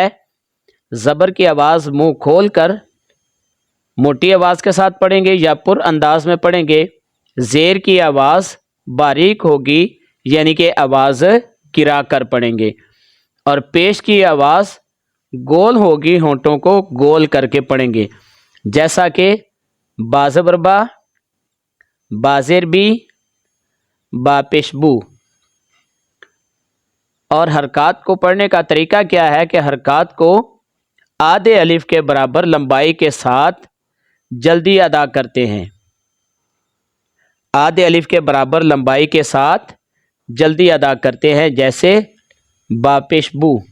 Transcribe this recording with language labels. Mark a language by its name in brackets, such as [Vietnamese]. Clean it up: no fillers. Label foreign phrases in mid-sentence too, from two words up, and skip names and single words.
[Urdu] زبر کی آواز منہ کھول کر موٹی آواز کے ساتھ پڑھیں گے یا پر انداز میں پڑھیں گے۔ زیر کی آواز باریک ہوگی، یعنی کہ آواز گرا کر پڑھیں گے، اور پیش کی آواز گول ہوگی، ہونٹوں کو گول کر کے پڑھیں گے، جیسا کہ بازبر با، بازر بی، با پیش بو۔ اور حرکات کو پڑھنے کا طریقہ کیا ہے کہ حرکات کو آدھے الف کے برابر لمبائی کے ساتھ جلدی ادا کرتے ہیں۔ آدھے الف کے برابر لمبائی کے ساتھ جلدی ادا کرتے ہیں، جیسے با پیش بو۔